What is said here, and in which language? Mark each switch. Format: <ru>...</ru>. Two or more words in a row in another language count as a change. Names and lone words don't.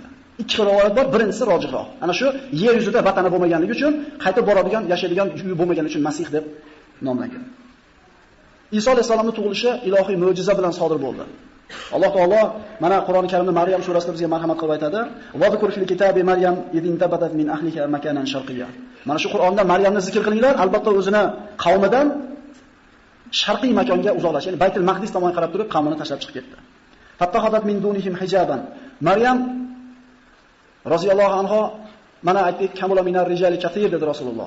<uz>Ikki rivoyat bor, birinchisi rojihroq. Ana shu yer yuzida vatani bo'lmaganligi uchun, qaytib boradigan, yashaydigan uyi bo'lmaganligi uchun Masih deb nomlangan. Iso alayhissalomning tug'ilishi ilohiy mo'jiza bilan sodir bo'ldi. Alloh taolo mana Qur'oni Karimda Maryam surasida bizga marhamat qilib aytadi:</uz> <ar>"واذكر في الكتاب مريم إذ انتبذت من أهلها مكانا شرقيا."</ar> <uz>Mana shu Qur'onda Maryamni zikr qilinglar, albatta o'zini qavmidan sharqiy makonga uzoqlashdi. Ya'ni Baytul Maqdis tomonga qarab turib qavmini tashlab chiqib ketdi.</uz> <ar>فاتخذت من دونهم حجابا.</ar> <uz>Maryam roziyallohu anha mana aytdik,</uz> <ar>كمل من الرجال كثير</ar> <uz>dedi Rasululloh.</uz>